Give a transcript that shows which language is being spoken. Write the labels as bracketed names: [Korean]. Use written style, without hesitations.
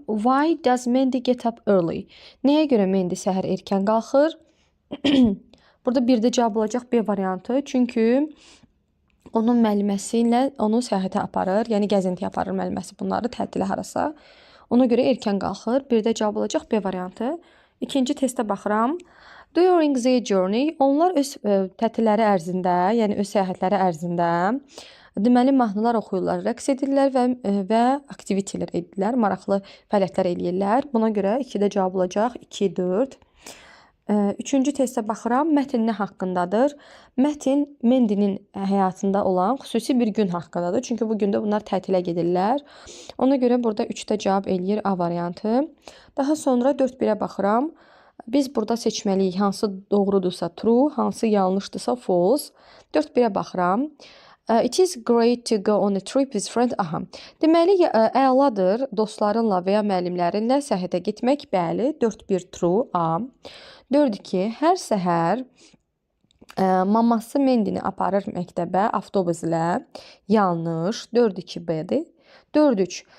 [English] Why does Mandy get up early? [Azerbaijani] Nəyə görə Mandy səhər erkən qalxır? Burada bir də cavab olacaq B variantı. Çünki Onun müəlliməsi ilə onu səyahətə aparır, yəni gəzintiyə aparır müəlliməsi bunları tətilə harasa. Ona görə erkən qalxır. Bir də cavab olacaq B variantı. İkinci testə baxıram. [English] During their journey, [Azerbaijani] onlar öz tətilləri ərzində, yəni öz səyahətləri ərzində deməli mahnılar oxuyurlar, rəqs edirlər və aktivitelər edirlər, maraqlı fəaliyyətlər eləyirlər. Buna görə 2-də cavab olacaq 2, 4. Üçüncü testə baxıram. Mətn nə haqqındadır? Mətn Mendy'nin həyatında olan xüsusi bir gün haqqındadır. Çünki bu gündə bunlar tətilə gedirlər. Ona görə burada 3-də cavab eləyir A variantı. Daha sonra 4-1-ə baxıram. Biz burada seçməliyik. Hansı doğrudursa true, hansı yanlışdırsa false. 4-1-ə baxıram. [English] It is great to go on a trip with friends. Aha. [Azerbaijani] Deməli, əladır dostlarınla və ya müəllimlərinlə səyahətə getmək. Bəli, 4-1 true A. 4-2 hər səhər maması Mendy'ni aparır məktəbə avtobus ilə. Yanlış. 4-2 B-dir. 4-3.